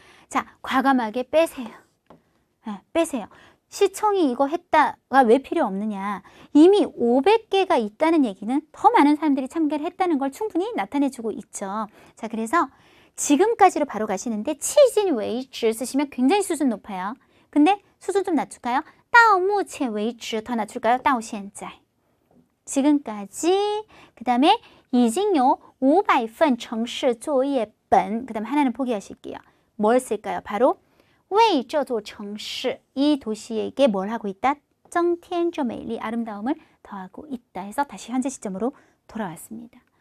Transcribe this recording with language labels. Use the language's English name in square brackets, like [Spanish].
[Korean] 자, 과감하게 빼세요. 빼세요. 시청이 이거 했다가 왜 필요 없느냐. 이미 500개가 있다는 얘기는 더 많은 사람들이 참가를 했다는 걸 충분히 나타내주고 있죠. 자, 그래서 지금까지로 바로 가시는데 치진 웨이즈 쓰시면 굉장히 수준 높아요. 근데 수준 좀 낮출까요? [Chinese] 到目前为止 [Korean] 더 낮출까요? [Chinese] 到现在 [Korean] 지금까지. 그 다음에 [Chinese] 已经有500份城市作业本. [Korean] 그 다음에 하나는 포기하실게요. 뭘 쓸까요? 바로 [Chinese] 为这座城市 [Korean] 이 도시에게 뭘 하고 있다? [Chinese] 增添着美丽 [Korean] 아름다움을 더하고 있다 해서 다시 현재 시점으로 돌아왔습니다.